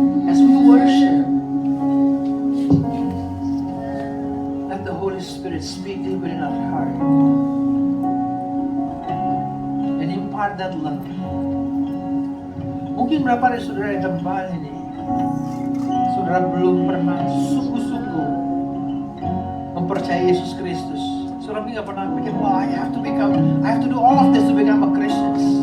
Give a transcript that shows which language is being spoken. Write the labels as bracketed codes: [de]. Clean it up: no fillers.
[en] As we worship, let the Holy Spirit speak deep within our heart and impart that love. [id] Mungkin berapa dari saudara yang tempat ini, saudara belum pernah sungguh-sungguh mempercayai Yesus Kristus. Saudara nggak pernah pikir, wah, [en] I have to do all of this to become a Christian.